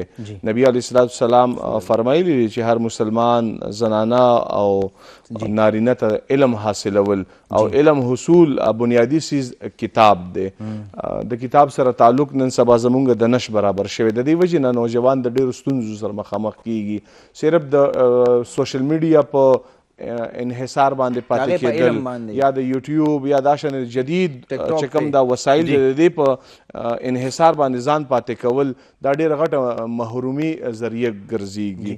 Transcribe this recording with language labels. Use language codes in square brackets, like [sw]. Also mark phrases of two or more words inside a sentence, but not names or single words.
[ps] نبی [ar] علیه السلام [ps] فرمایلی دی چې هر مسلمان زنانه او نارینه ته علم حاصلول او علم حصول بنیادی چیز کتاب دی. د کتاب سره تعلق نن سبا زمونږ د نش برابر شوی. د دې وجې نه نوجوان د ډېرو ستونزو سره مخامخ کیږي. صرف د [en] social media [ps] په انحصار باندې پاتې کېدل یا د یوټیوب یا دا شان جدید چې کوم دا وسایل د دې په انحصار باندې ځان پاتې کول دا ډېره غټه محرومي ذریعه ګرځېږي.